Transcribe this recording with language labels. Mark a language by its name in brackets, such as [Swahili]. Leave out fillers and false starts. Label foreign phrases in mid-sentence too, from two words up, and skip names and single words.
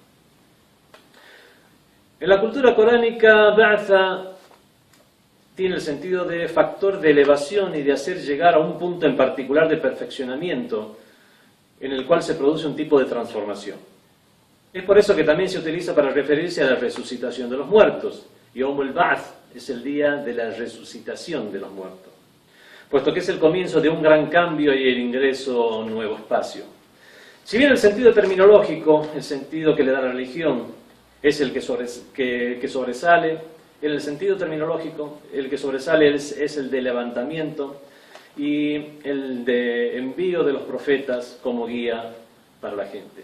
[Spanish] En la cultura coránica, ba'tha tiene el sentido de factor de elevación y de hacer llegar a un punto en particular de perfeccionamiento en el cual se produce un tipo de transformación. Es por eso que también se utiliza para referirse a la resucitación de los muertos. [Arabic] يوم البعث [Spanish] es el día de la resucitación de los muertos, puesto que es el comienzo de un gran cambio y el ingreso a un nuevo espacio. Si bien el sentido terminológico, el sentido que le da la religión, es el que sobresale, en el sentido terminológico, el que sobresale es el de levantamiento y el de envío de los profetas como guía para la gente.